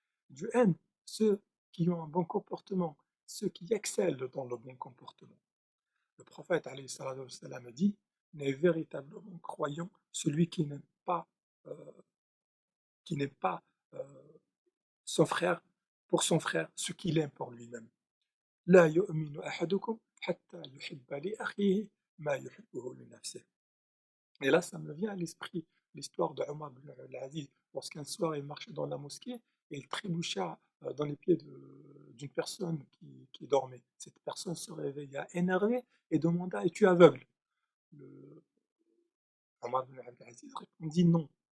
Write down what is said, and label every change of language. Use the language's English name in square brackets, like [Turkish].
[French] Dieu aime ceux qui ont un bon comportement, ceux qui excellent dans le bon comportement. Le prophète alayhi salatu wassalam, a dit, n'est véritablement croyant celui euh, qui n'aime pas son frère pour son frère ce qu'il aime pour lui-même. [Arabic] لا يؤمن أحدكم حتى يحب لأخيه ما يحبه لنفسه. [French] Et là, ça me vient à l'esprit l'histoire de Omar ibn al-Aziz, lorsqu'un soir il marchait dans la mosquée et il trébucha dans les pieds d'une personne qui dormait. Cette personne se réveilla énervée et demanda, es-tu aveugle? Le, Omar ibn al-Aziz répondit non.